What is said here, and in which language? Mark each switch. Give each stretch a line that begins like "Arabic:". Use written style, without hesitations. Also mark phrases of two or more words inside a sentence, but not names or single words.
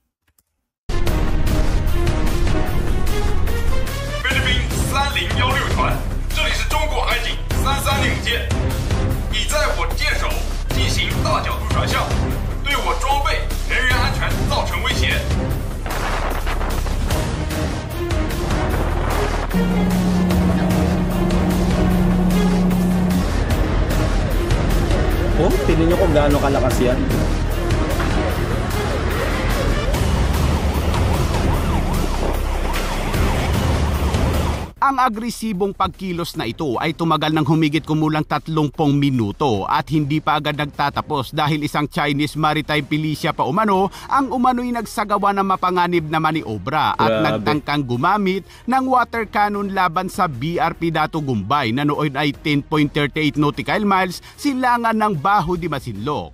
Chinese: 3016 团，这里是中国海警330舰，已在我舰首进行大角度转向，对我装备、人员安全造成威胁。
Filipino: Oh, tingnan nyo kung gaano kalakas yan. Ang agresibong pagkilos na ito ay tumagal ng humigit kumulang 30 minuto at hindi pa agad nagtatapos dahil isang
English: Chinese maritime militia
Filipino: pa umano ang umano'y nagsagawa ng mapanganib na maniobra at nagtangkang gumamit ng
English: water cannon
Filipino: laban sa BRP Datu Gumbay na noon ay 10.38
English: nautical miles
Filipino: silangan ng Baho de Masinloc.